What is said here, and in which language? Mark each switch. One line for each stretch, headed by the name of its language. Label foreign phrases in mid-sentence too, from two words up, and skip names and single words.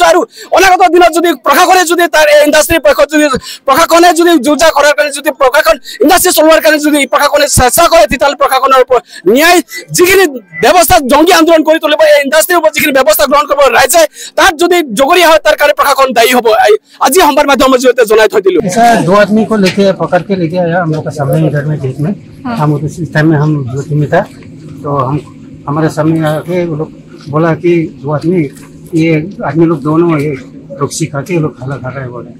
Assamese: আৰু অনাগত দিনত যদি প্ৰশাসনে যদি তাৰ এই ইণ্ডাষ্ট্ৰীৰ পক্ষত যদি প্ৰশাসনে যদি যোজা কৰাৰ কাৰণে যদি প্ৰশাসন ইণ্ডাষ্ট্ৰী চলোৱাৰ কাৰণে যদি প্ৰশাসনে চেষ্টা কৰে, তেতিয়াহ'লে প্ৰশাসনৰ ওপৰত ন্যায় যিখিনি ব্যৱস্থা জংগী আন্দোলন কৰি তুলিব, এই ইণ্ডাষ্ট্ৰীৰ ওপৰত যিখিনি ব্যৱস্থা গ্ৰহণ কৰিব ৰাইজে, তাত যদি জগৰীয়া হয় তাৰ কাৰণে প্ৰশাসন দায়ী হয়। আজি সংবাদ মাধ্যম জনাই দিলোঁ।
Hindi: ऐसा 2 आदमी को लेके पकड़ के लेके आया हम लोग का सामने इधर में गेट में। हम उस टाइम में हम ड्यूटी में था, तो हम हमारे सामने आके वो लोग बोला कि 2 आदमी ये आदमी लोग दोनों ये रोक्सी खा के लोग खाना खा रहे हैं बोले।